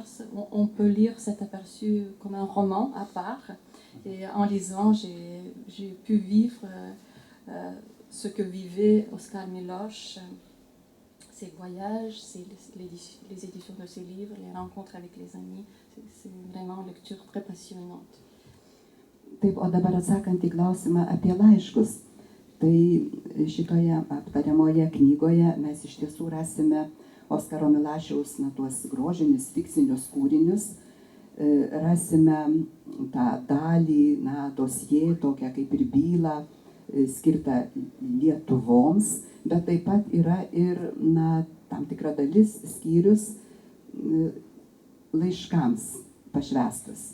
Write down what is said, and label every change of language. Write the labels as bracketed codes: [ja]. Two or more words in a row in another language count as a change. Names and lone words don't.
[fr] On peut lire cet aperçu comme un roman à part. Et en lisant, j'ai pu vivre ce que vivait Oskar Miloš, ses voyages, les éditions de ses livres, les rencontres avec les amis. C'est vraiment une lecture très passionnante. [lt] Taip, o dabar atsakant į klausimą apie laiškus, tai šitoje aptariamoje knygoje mes iš tiesų rasime Oskaro Milašiaus tuos grožinius, fikcinius kūrinius, rasime tą dalį, dosie, tokią kaip ir bylą, skirtą Lietuvoms, bet taip pat yra ir tam tikra dalis skyrius laiškams pašvestas.